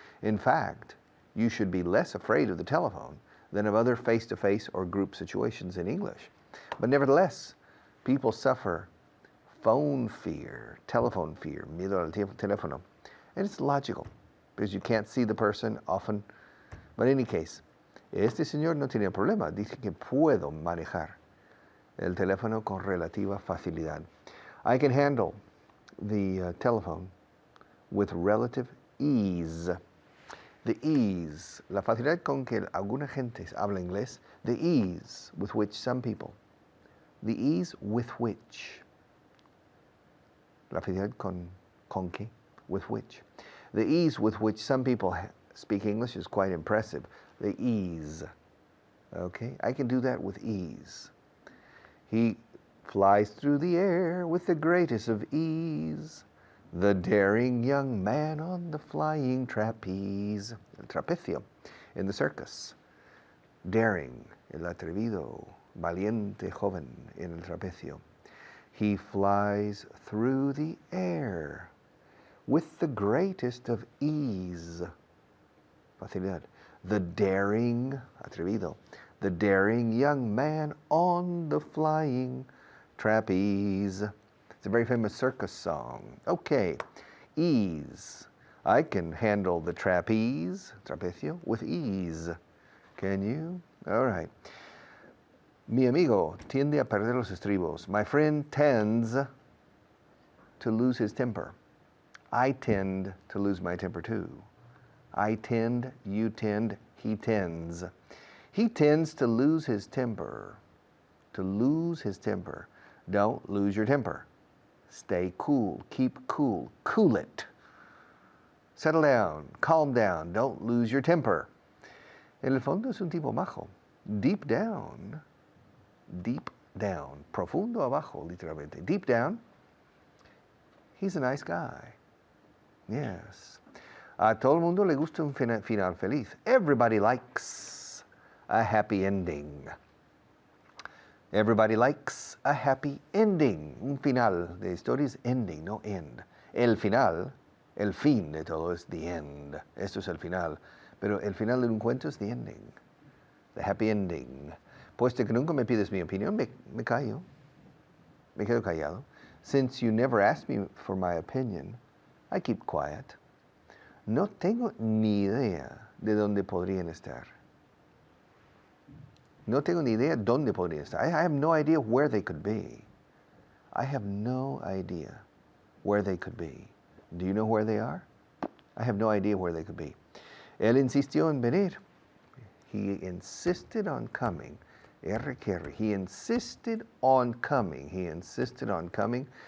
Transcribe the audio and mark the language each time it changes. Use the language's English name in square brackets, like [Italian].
[English] In fact, you should be less afraid of the telephone than of other face-to-face or group situations in English. But nevertheless, people suffer phone fear, telephone fear, [Spanish] miedo al teléfono, [English] And it's logical, because you can't see the person often. But in any case, [Spanish] este señor no tenía problema. Dice que puedo manejar el teléfono con relativa facilidad. [English] I can handle the telephone with relative ease. The ease, [Spanish] la facilidad con que alguna gente habla inglés, [English] the ease with which some people, the ease with which, [Spanish] la facilidad con que, [English] with which. The ease with which some people speak English is quite impressive. The ease, okay? I can do that with ease. He flies through the air with the greatest of ease. The daring young man on the flying trapeze, [Spanish] el trapecio, [English] in the circus. [Spanish] Daring, el atrevido, valiente joven en el trapecio. [English] He flies through the air with the greatest of ease. Facilidad. The daring, atrevido, the daring young man on the flying trapeze. It's a very famous circus song. Okay, ease. I can handle the trapeze, trapecio, with ease. Can you? All right. [Spanish] Mi amigo tiende a perder los estribos. [English] My friend tends to lose his temper. I tend to lose my temper too. I tend, you tend, he tends. He tends to lose his temper. To lose his temper. Don't lose your temper. Stay cool. Keep cool. Cool it. Settle down. Calm down. Don't lose your temper. [Spanish] En el fondo es un tipo majo. [English] Deep down. Deep down. [Spanish] Profundo abajo, literalmente. [English] Deep down. He's a nice guy. Yes. [Spanish] A todo el mundo le gusta un final feliz. [English] Everybody likes a happy ending. Everybody likes a happy ending. [Spanish] Un final de historia es ending, no end. El final, el fin de todo es [English] the end. [Spanish] Esto es el final. Pero el final de un cuento es [English] the ending. The happy ending. [Spanish] Puesto que nunca me pides mi opinión, me callo. Me quedo callado. [English] Since you never asked me for my opinion, I keep quiet. [Spanish] No tengo ni idea de dónde podrían estar. No tengo ni idea dónde podrían estar. [English] I have no idea where they could be. I have no idea where they could be. Do you know where they are? I have no idea where they could be. [Spanish] Él insistió en venir. [English] He insisted on coming. He insisted on coming. He insisted on coming.